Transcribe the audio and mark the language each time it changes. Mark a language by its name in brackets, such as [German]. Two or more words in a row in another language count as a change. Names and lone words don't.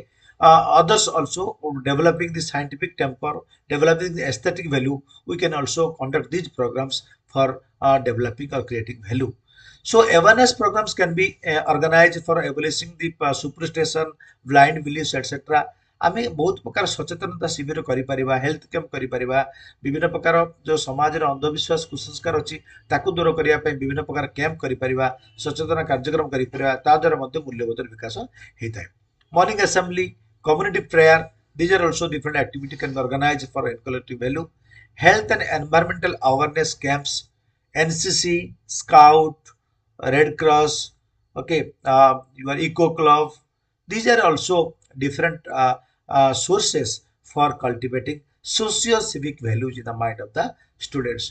[English] Others also developing the scientific temper, developing the aesthetic value. We can also conduct these programs for developing or creating value. So awareness programs can be organized for abolishing the superstition, blind beliefs, etc. [Odia] ଆମେ ବହୁତ ପ୍ରକାର ସଚେତନତା ଶିବିର କରିପରିବା, ହେଲ୍ଥ କ୍ୟାମ୍ପ କରିପରିବା, ବିଭିନ୍ନ ପ୍ରକାର ଜୋ ସମାଜ ରେ ଅନ୍ଧବିଶ୍ୱାସ କୁସଂସ୍କାର ଅଛି ତାକୁ ଦୂର କରିଆ ପଏ ବିଭିନ୍ନ ପ୍ରକାର କ୍ୟାମ୍ପ କରିପରିବା, ସଚେତନା କାର୍ଯ୍ୟକ୍ରମ କରିପରିବା, ତା ଦ୍ୱାରା ମଧ୍ୟେ ମୂଲ୍ୟବୋଧର ବିକାଶ ହେତାଏ। [English] morning assembly, community prayer, these are also different activity can be organized for collective value. Health and environmental awareness camps, NCC, Scout, Red Cross, okay, your Eco Club, these are also different sources for cultivating socio-civic values in the mind of the students.